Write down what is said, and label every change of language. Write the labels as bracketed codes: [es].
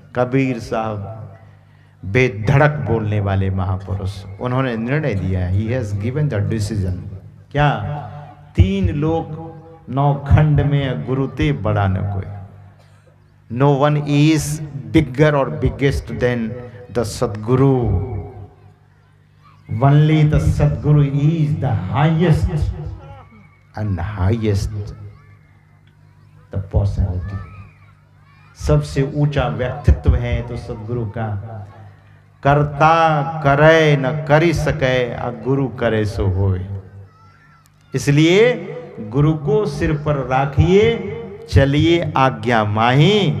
[hi] कबीर साहब बेधड़क बोलने वाले महापुरुष, उन्होंने निर्णय दिया, [en] He has given the decision. [hi] क्या? 3 लोक 9 खंड में गुरु ते बड़ा न कोई। [en] No one is bigger और biggest than the Sadguru. Only the Sadguru is the highest and highest the personality. [hi] सबसे ऊंचा व्यक्तित्व है तो सद्गुरु का। करता करे न करी सके आ गुरु करे सो होए। इसलिए गुरु को सिर पर राखिए, चलिए आज्ञा माही।